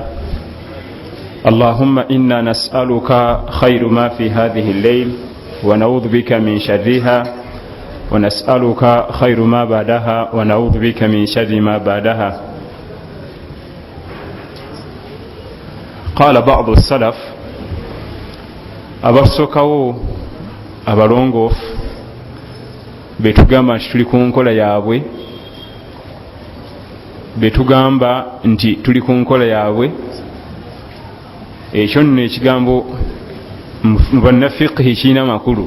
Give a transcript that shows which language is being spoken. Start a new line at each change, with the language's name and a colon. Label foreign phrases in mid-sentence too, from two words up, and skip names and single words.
Arabic: اللهم إنا نسألك خير ما في هذه الليل ونعوذ بك من شرها ونسألك خير ما بعدها ونعوذ بك من شر ما بعدها. قال بعض السلف
Ganda: abasokawo abalongoofu betugamba nti tuli ku nkola yaabwe, betugamba nti tuli ku nkola yaabwe, ekyo nno ekigambo mu bannafiqhi kiina makulu.